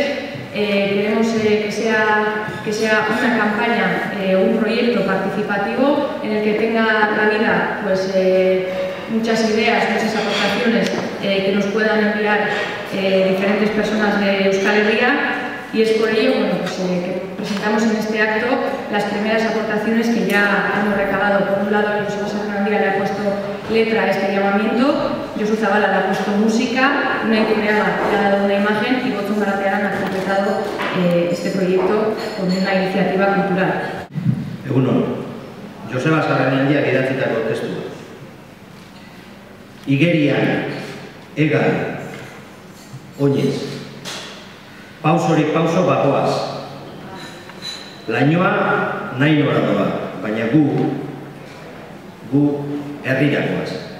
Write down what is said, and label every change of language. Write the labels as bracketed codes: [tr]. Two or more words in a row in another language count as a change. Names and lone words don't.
[es] Queremos que sea una campaña, un proyecto participativo en el que tenga cabida pues, muchas ideas, muchas aportaciones que nos puedan enviar diferentes personas de Euskal Herria, y es por ello bueno, pues, que presentamos en este acto las primeras aportaciones que ya hemos recabado. Por un lado, Joseba Sarnandia le ha puesto letra a este llamamiento, Josu Zabala le ha puesto música, una editorial le ha dado una imagen y Gotzon Barandiaran ha completado este proyecto con una iniciativa cultural. [eu] Egunon, Joseba Sarnandia idatzitako testua. Igerian, egan, oinez, pausorik pauso bagoaz. Lainoa nahi nora doa, baina gu herrirakoaz.